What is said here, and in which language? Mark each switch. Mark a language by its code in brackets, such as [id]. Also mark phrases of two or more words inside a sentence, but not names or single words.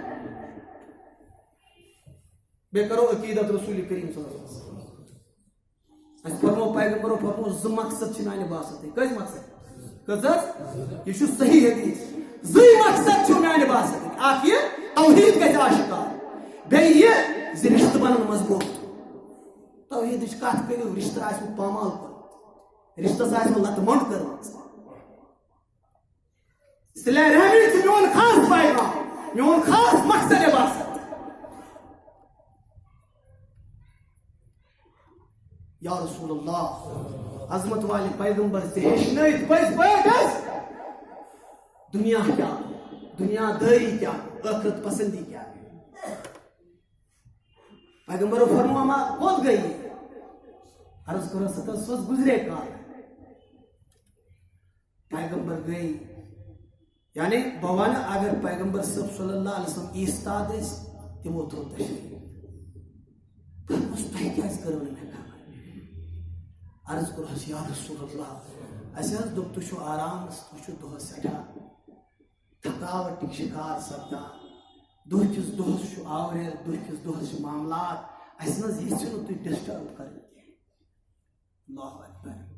[ks] بیٚیہِ کرو عقیٖدت رسول کریم صلی اللہ علیہ وسلم اَسہِ فرمو پیغمبرو فرمو 2 مقصد چھِ میانہِ باسطٕے کٔژ مقصد کٔژ حظ یہِ چھُ صحیح حدیث 2 مقصد چھُ میانہِ باسطٕے اکھ یہِ توحیٖد گژھِ آشکار بیٚیہِ یہِ زِ رشتہٕ بنن مضبوٗط توحیٖدٕچ کتھ کٔرِو رشتہٕ آسہِ پامال کوٚرمُت رشتس آسہِ لتہٕ مۄنڈ کٔرمٕژ صلہ رحمی چھُ میون خاص پیغام میون خاص مقصد باسط یا رسول اللہ [ur] عظمت والے پیغمبر سے [ks] ہیچنٲیِتھ پٔزۍ پٲٹھۍ حظ دنیا کیا دنیا داری کیا ٲخرت پسندی کیا پیغمبرو فرموما کوٚت گٔے یہِ عرض کرو سۄ گُزرے کال پیغمبر گٔے یعنی بہٕ وَنہٕ اگر پیغمبر صٲب صلی اللہ علیہ وسلم ایستاد ٲسۍ تِمو تھوٚو تشریٖف فرموس تۄہہِ کیٛازِ کٔرٕو نہٕ مےٚ خبر عرض کوٚرہس یا رسول اللہ اَسہِ حظ دوٚپ تُہۍ چھِو آرامس تُہۍ چھِو دۄہس سٮ۪ٹھاہ تھکاوٹٕکۍ شِکار سپدان دۄہکِس دۄہس چھُ آوریر دۄہکِس دۄہس چھِ معاملات اَسہِ نہ حظ یژھِو نہٕ تُہۍ ڈسٹٲرب کَرٕنۍ کینٛہہ اللہ اکبر